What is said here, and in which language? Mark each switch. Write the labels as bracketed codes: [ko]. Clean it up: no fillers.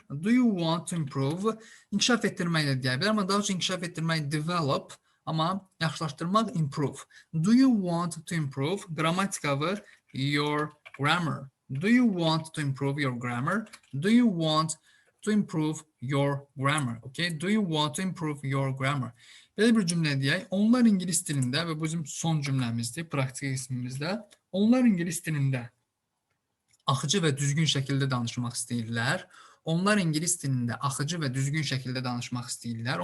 [en] Do you want to improve? [az] İnkişaf etdirmək də deyə bilər, amma daha çox inkişaf etdirmək develop, amma yaxşılaşdırmaq improve. [en] Do you want to improve? [az] Qrammatikadır, [en] your grammar. Do you want to improve your grammar? Do you want to improve your grammar? Okay? Do you want to improve your grammar? [az] Belə bir cümlə deyək. Onlar İngilis dilində və bu bizim son cümləmizdir, praktik qismimizdə. Onlar İngilis dilində axıcı və düzgün şəkildə danışmaq istəyirlər. Onlar İngilis dilində axıcı və düzgün şəkildə danışmaq istəyirlər.